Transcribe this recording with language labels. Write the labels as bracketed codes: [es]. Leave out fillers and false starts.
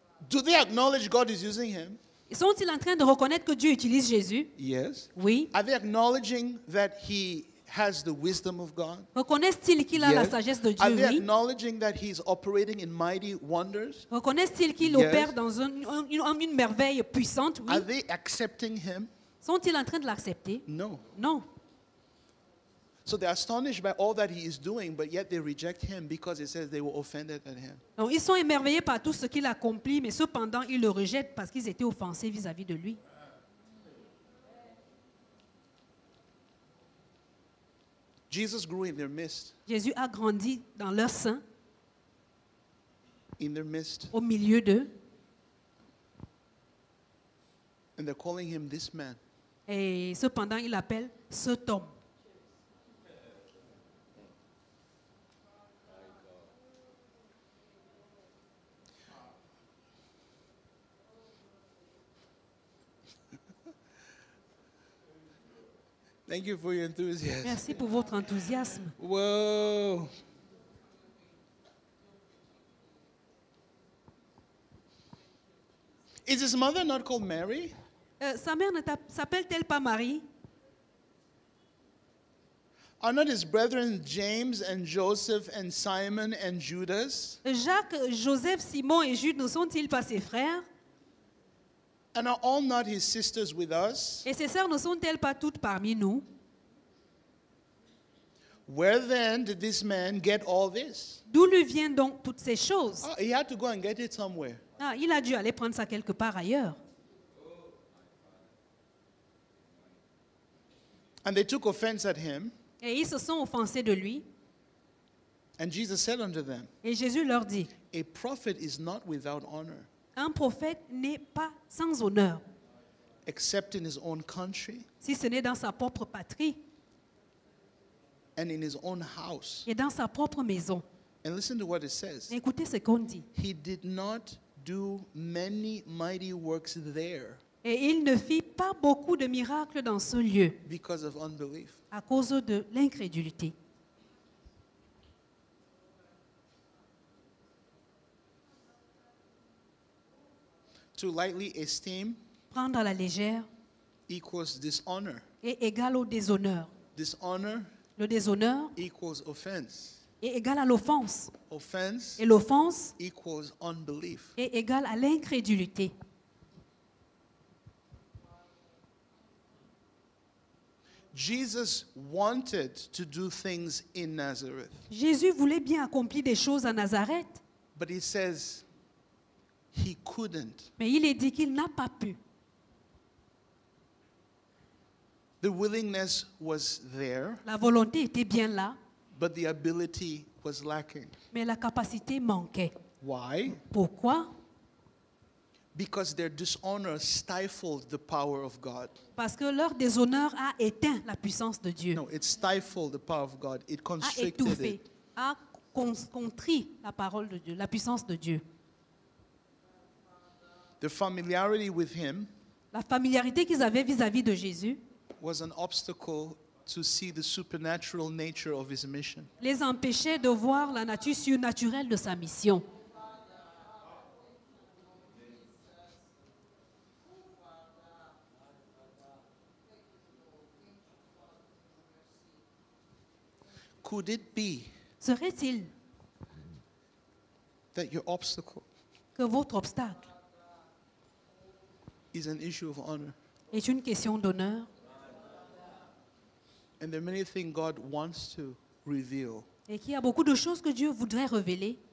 [en] Do they acknowledge God is using him? [fr] Sont-ils en train de reconnaître que Dieu utilise Jésus? [en] Yes. [fr] Oui. [en] Are they acknowledging that he has the wisdom of God? [fr] Reconnaissent-ils qu'il a la [en] Yes. [fr] sagesse de [en] Are [fr] Dieu? [en] they [fr] Oui. [en] acknowledging that he's operating in mighty wonders? [fr] Reconnaissent-ils qu'il [en] Yes. [fr] opère dans une merveille puissante? Oui. [en] Are they accepting him? [fr] Sont-ils en train de l'accepter? [en] No. [fr] Non. [en] So they're astonished by all that he is doing, but yet they reject him because it says they were offended at him. [fr] Donc, ils sont émerveillés par tout ce qu'il accomplit, mais cependant, ils le rejettent parce qu'ils étaient offensés vis-à-vis de lui. [en] Jesus grew in their midst, [fr] Jésus a grandi dans leur sein, [en] in their midst, [fr] au milieu d'eux, [en] and they're calling him this man. [fr] et cependant, il appelle cet homme. [en] Thank you for your enthusiasm. Merci pour votre enthousiasme. Whoa. Is his mother not called Mary? [fr] Sa mère s'appelle-t-elle pas Marie? [en] Are not his brethren James and Joseph and Simon and Judas? [fr] Jacques, Joseph, Simon et Jude ne sont-ils pas ses frères? [en] And are all not his sisters with us? [fr] Et ses sœurs ne sont-elles pas toutes parmi nous? [en] Where then did this man get all this? [fr] D'où lui viennent donc toutes ces choses? [en] Oh, he had to go and get it somewhere. [fr] Ah, il a dû aller prendre ça quelque part ailleurs. [en] And they took offense at him. [fr] Et ils se sont offensés de lui. [en] And Jesus said unto them, [fr] Et Jésus leur dit, [en] A prophet is not without honor, [fr] Un prophète n'est pas sans honneur, [en] except in his own country [fr] si ce n'est dans sa propre patrie [en] and in his own house. [fr] et dans sa propre maison. [en] And listen to what it says. [fr] Écoutez ce qu'on dit. [en] He did not do many mighty works there [fr] Et il ne fit pas beaucoup de miracles dans ce lieu [en] because of unbelief. [fr] à cause de l'incrédulité. [en] To lightly esteem [fr] Prendre à la légère [en] equals dishonor. [fr] est égal au déshonneur. [en] Dishonor [fr] Le déshonneur [en] equals offense. [fr] est égal à l'offense. [en] Offense [fr] Et l'offense [en] equals unbelief. [fr] est égal à l'incrédulité. [en] Jesus wanted to do things in Nazareth, [fr] Jésus voulait bien accomplir des choses à Nazareth, [en] but he says he couldn't. [fr] mais il est dit qu'il n'a pas pu. [en] The willingness was there, [fr] La volonté était bien là, [en] but the ability was lacking. [fr] mais la capacité manquait. [en] Why? [fr] Pourquoi? [en] Because their dishonor stifled the power of God. [fr] Parce que leur déshonneur a éteint la puissance de Dieu, [en] No, it stifled the power of God. It [fr] a [en] constricted [fr] étouffé, [en] it. [fr] a contrit la parole de Dieu, la puissance de Dieu. [en] The familiarity with him [fr] La familiarité qu'ils avaient vis-à-vis de Jésus [en] was an obstacle to see the supernatural nature of his mission. [fr] les empêchait de voir la nature surnaturelle de sa mission. [en] Could it be [fr] Serait-il [en] that your obstacle [fr] que votre obstacle [en] is an issue of honor? [fr] est une question d'honneur [en] And there are many things God wants to reveal. [fr] et qu'il y a beaucoup de choses que Dieu voudrait révéler?